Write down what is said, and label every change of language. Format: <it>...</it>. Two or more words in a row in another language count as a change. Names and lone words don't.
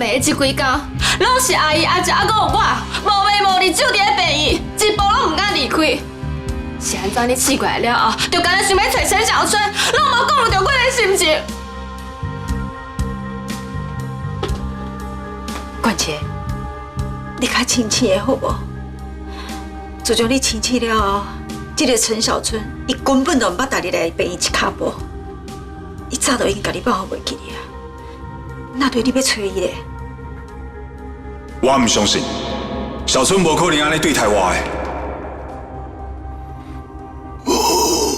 <nan>迷的這幾工，攏是阿姨、阿姐、還有我，無眠無日，守佇咧病院，一步攏唔敢離開。是安怎你試過來了後，就干那想要找陳小春，攏無講到我的心情。冠傑，你較清醒的好無？自從你清醒了後，這個陳小春，伊根本就唔捌帶你來病院一腳步，伊早就已經甲你忘袂記你啊。那對你要找伊咧？我唔相信，小春無可能安尼對待我的。</nan>